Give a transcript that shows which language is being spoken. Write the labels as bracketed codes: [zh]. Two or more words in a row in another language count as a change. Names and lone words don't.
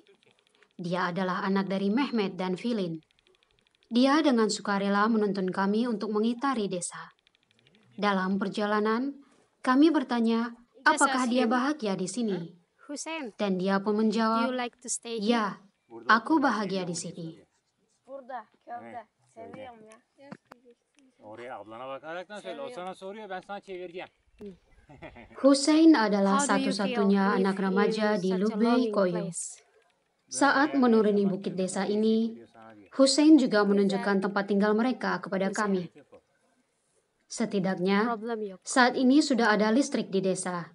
[id] Dia adalah anak dari Mehmet dan Filin. Dia dengan sukarela menuntun kami untuk mengitari desa. Dalam perjalanan, kami bertanya apakah dia bahagia di sini. Dan dia pun menjawab, ya, aku bahagia di sini. [tr] Burada, köyde. Seviyorum ya. Oraya ablana bakaraktan söyle. O sana soruyor, ben sana çevireceğim. [id] Hussein adalah satu-satunya anak remaja di Lubei Koyo. Saat menuruni bukit desa ini, Hussein juga menunjukkan tempat tinggal mereka kepada kami. Setidaknya, saat ini sudah ada listrik di desa.